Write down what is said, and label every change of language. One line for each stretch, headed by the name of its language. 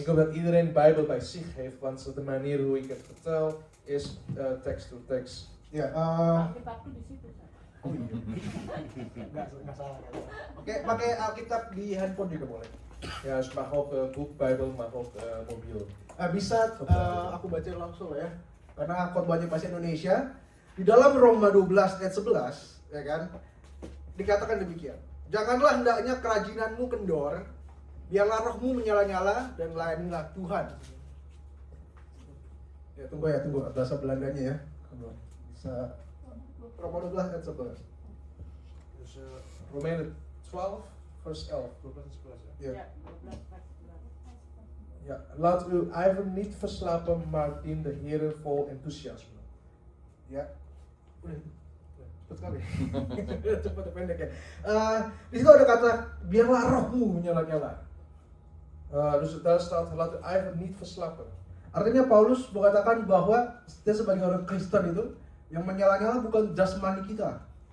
Dutch: Ik hoop dat iedereen Bijbel bij zich heeft, want de manier hoe ik het vertel is tekst door tekst.
Indonesian: Ya, Alkitab di situ. Sat. oh iya. Nggak salah. Oke, pakai Alkitab di handphone juga boleh.
Dutch: Ja, dus mag ook boek, Bijbel, mag ook mobiel.
Indonesian: Bisa aku baca langsung ya, karena khotbahnya bahasa Indonesia. Di dalam Roma 12 ayat 11 ya kan, dikatakan demikian. Janganlah hendaknya kerajinanmu kendor, biarlah rohmu menyala-nyala dan layanilah Tuhan. Ya tunggu bahasa Belandanya ya. Bisa Roma 12 ayat 11.
Dutch: Dus Romeinen 12, vers 11. 12 en 11, ja.
Indonesian: Ya.
Dutch: Ya, 12 vers 11. Ja, laat uw ijver niet verslapen, maar dien de Heer vol enthousiasme.
Indonesian: Ya. Udah. Cepet kali. Cepet pendek ya. Di situ ada kata biarlah rohmu menyala-nyala.
Dutch: Dus daar staat, laat uw ijver niet verslappen.
Indonesian: Artinya Paulus mengatakan bahwa kita sebagai orang Kristen itu yang menyala-nyala bukan jasmani kita.